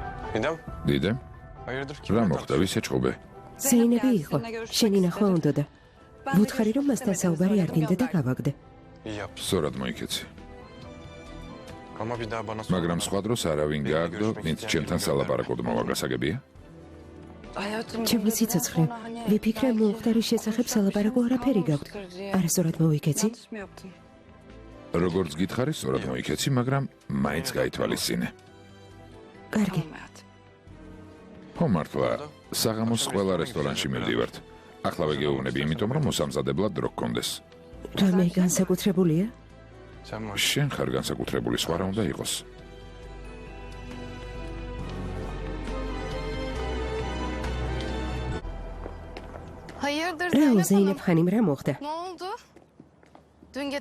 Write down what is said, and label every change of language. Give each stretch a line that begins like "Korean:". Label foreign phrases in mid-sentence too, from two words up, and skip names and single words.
Turkish: Didem?
Georgian: დიდემ,
Turkish: Hayırdır?
Georgian: რა
Turkish: Kimle
Georgian: მოხდა, ვის ეჭყობე? ზეინები იყო. შენი ნახვა უნდა და ვუთხარი რომ მასთან საუბარი არ გინდა და გავაგდე.
Turkish: İyi yaptın.
Georgian: სწორად მოიქეცი.
Turkish: Ama bir daha bana
Georgian: მაგრამ სხვა დროს არავინ გააგდო, ვინც ჩემთან სალაპარაკოდ მოვაგასაგებია? ჩემი სიცოცხლე, ვიფიქრე მომხდარის შესახებ სალაპარაკო არაფერი გაქვთ. არასწორად მოვიქეცი? როგორც გითხარი, სწორად მოიქეცი, მაგრამ მაინც გაითვალისწინე. კარგი. ხო მართლა, საღამოს ყველა რესტორანში მივდივართ. ახლავე გეუბნები, იმიტომ რომ მოსამზადებლად დრო გქონდეს. რამე განსაკუთრებულია?
Turkish: Sen var.
Georgian: შენ ხარ განსაკუთრებული, სხვა რა უნდა იყოს.
Turkish: Hayırdır
Georgian: რა
Turkish: Zeynep
Georgian: ზეინებ
Turkish: Hanım?
Georgian: ხანიმ რა მოხდა?
Turkish: Ne oldu? Dün gece